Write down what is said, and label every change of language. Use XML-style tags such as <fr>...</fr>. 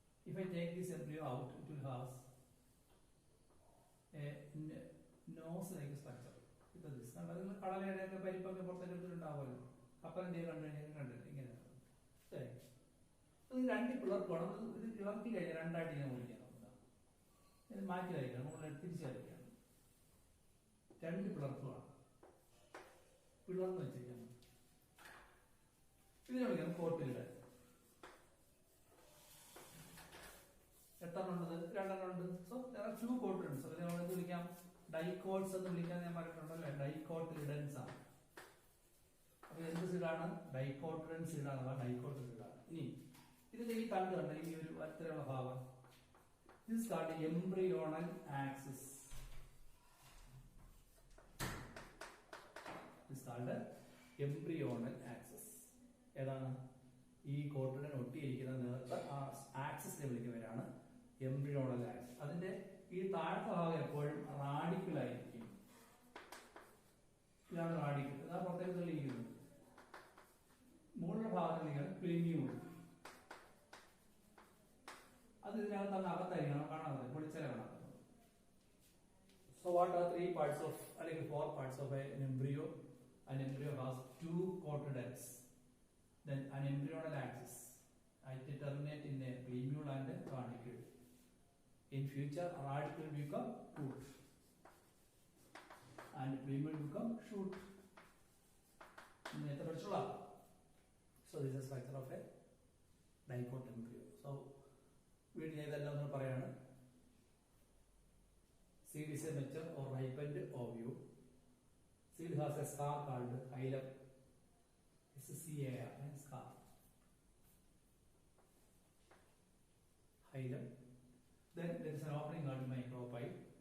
<en>If I take this embryo out, it will have a nose-like structure.</en> <ml>ഇത് കടലയുടെ ഒക്കെ പരിപ്പൊക്കെ പുറത്തേക്ക് എടുത്തിട്ടുണ്ടാവുമല്ലോ. കപ്പലിന്റെ കണ്ടിട്ട് ഇങ്ങനെ രണ്ട് പിളർപ്പാണ്. ഇത് ഇളക്കി കഴിഞ്ഞാൽ രണ്ടായിട്ട് ഞാൻ വിളിക്കാം. ഇത് മാറ്റി വരയ്ക്കണം, നമ്മൾ തിരിച്ചു വരയ്ക്കണം. രണ്ട് പിളർപ്പാണ്, പിളർന്ന് വെച്ചിരിക്കണം. ഇതിനെ വിളിക്കണം കോട്ടിലിടൽ. എത്രണ്ണം ഉണ്ട്? രണ്ടെണ്ണം ഉണ്ട്.</ml> <en>So two cotyledons.</en> <ml>അതിനെ നമ്മൾ എന്ത് വിളിക്കാം? ഡൈക്കോട്ട്സ് എന്ന് വിളിക്കാൻ ഞാൻ പറഞ്ഞിട്ടുണ്ടല്ലേ. ഡൈക്കോട്ടിലിഡൻസ് ആണ്. അപ്പൊ എന്ത് സീഡാണ്? ഡൈക്കോട്ടിലൻ സീഡാണ്. ഡൈക്കോട്ട് സീഡാണ്. ഇനി ഇതിന്റെ ഈ തണ്ട് കണ്ട ഈ ഒരു അത്തരമുള്ള ഭാഗം,</ml> <en>this is called embryonal axis. This is called embryonal axis.</en> <ml>ഏതാണ്? ഈ കോട്ടിലിഡൻ ഒട്ടിയിരിക്കുന്ന നേരത്തെ ആ ആക്സിസിനെ വിളിക്കുന്നവരാണ് എംബ്രിയോണൽ ആക്സിസ്. അതിന്റെ ഈ താഴത്തെ ഭാഗം എപ്പോഴും റാഡിക്കൽ ആയിരിക്കും. ഇതാണ് റാഡിക്കൽ. ഇതാ പുറത്തേക്ക് തെളിയിക്കുന്നത്. മുകളിലെ ഭാഗത്ത് പ്ലിമ്യൂൾ. അത് ഇതിനകത്ത് അകത്തായിരിക്കണം, കാണാതെ പൊളിച്ചാൽ കാണാതെ.</ml> <en>So what are three parts of,</en> <ml>അല്ലെങ്കിൽ</ml> <en>four parts of an embryo? An embryo has two cotyledons, then an embryonal axis. It terminate in a plumule and a radicle. In future, radicle will become root and plumule become shoot.</en> <ml>നേരത്തെ പഠിച്ചുള്ള.</ml> <en>So this is structure of a dicot embryo.</en> <ml>So വീട്ടിൽ ഇതെല്ലാം നമ്മൾ പറയാണ്.</ml> <en>Seed is a mature or ripened ovule. Seed has a scar called hilum. SCAR and scar. Hilum. Then there is an opening called micropyle.</en>